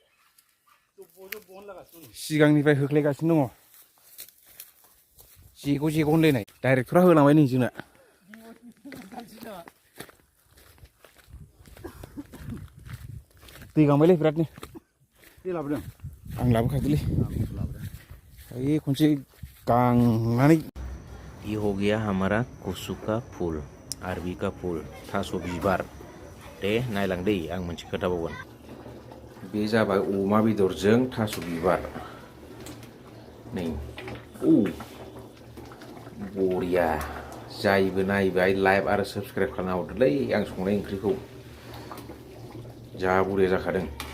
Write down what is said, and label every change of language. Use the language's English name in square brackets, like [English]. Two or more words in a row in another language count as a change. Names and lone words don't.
[Bodo] सिगांनिफ्राय होख्लायगासिनो दङ जेग' होनलायनाय डाइरेक्टरा होलांबाय नै जोंना दै गांबायलै बिरादनो दै लाबोदों आं लाबोखादोलै ओइ खनसे गांनानै [Hindi] ये हो गया हमारा कुसु का फूल [Bodo] अरबी का फूल थास' बिबार दे नायलां दै आं मोनसे खोथा बावगोन बे जाबाय अमा बेदरजों थास' बिबार नै बरिया जायबो नायबाय लाइक आरो साबस्क्राइब खालामना हरदोलै आं संनाय ओंख्रिखौ जा बरिया जाखादों